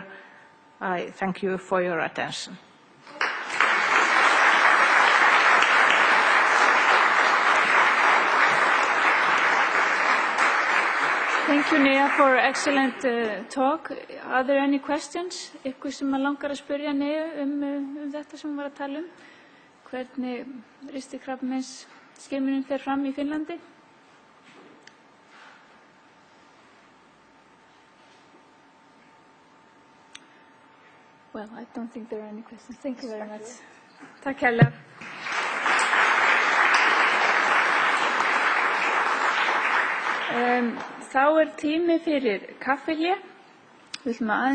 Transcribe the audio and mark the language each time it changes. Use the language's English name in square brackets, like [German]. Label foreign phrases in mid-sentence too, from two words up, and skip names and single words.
[English] I thank you for your attention. Thank you, Nea, for excellent talk. Are there any questions? [Icelandic] Ykkur sem langar að spyrja Nea þetta sem við var að tala hvernig ristilkrabbameins skimunin fer fram í Finnlandi? [English] Well, I don't think there are any questions. Thank you very much. [Icelandic] Takk hérlega. Þá tími fyrir kaffihlé. Við ætlum að aðeins